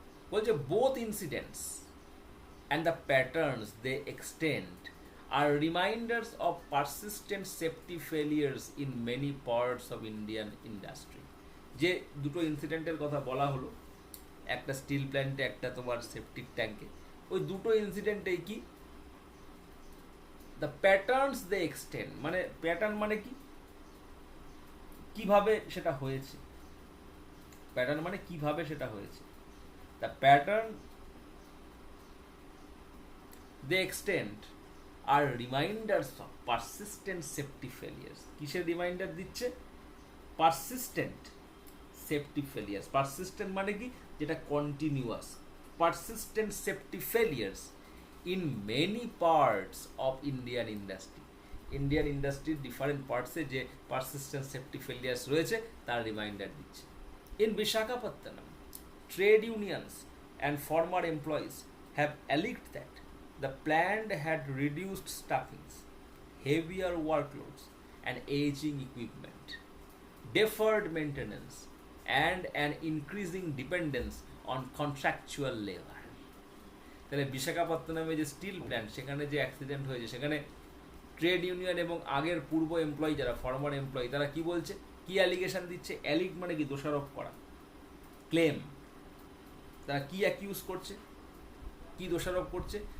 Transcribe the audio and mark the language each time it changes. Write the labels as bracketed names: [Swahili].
[Bangla] বলছে [English] both incidents and the patterns they extend are reminders of persistent safety failures in many parts of Indian industry. [Bangla] যে দুটো ইনসিডেন্টের কথা বলা হলো, একটা স্টিল প্ল্যান্টে, একটা তোমার সেপটিক ট্যাঙ্কে, ওই দুটো ইনসিডেন্টেই কি? [English] the patterns they extend, [Bangla] মানে প্যাটার্ন মানে কি? কিভাবে সেটা হয়েছে। প্যাটার্ন মানে কিভাবে সেটা হয়েছে। [English] The pattern they extend are reminders of persistent safety failures. [Bangla] কিসের রিমাইন্ডার দিচ্ছে? [English] persistent safety failures. [Bangla] persistent মানে কি? যেটা continuous. [English] persistent safety failures in many parts of Indian industry. [Bangla] Indian ইন্ডাস্ট্রির ডিফারেন্ট পার্টসে যে [English] persistent safety failures [Bangla] রয়েছে তার রিমাইন্ডার দিচ্ছে। [English] In Visakhapatnam, trade unions and former employees have alleged that the plant had reduced staffings, heavier workloads, and aging equipment, deferred maintenance, and an increasing dependence on contractual labor. [Bangla] তাহলে বিশাখাপত্তনমে যে steel plant, সেখানে যে accident হয়েছে, সেখানে trade union এবং আগের পূর্ব employee যারা former employee, তারা কি বলছে, কি অ্যালিগেশন দিচ্ছে? অ্যালিগ মানে কি? দোষারোপ করা, ক্লেম। তারা কি অ্যাকিউজ করছে, কি দোষারোপ করছে?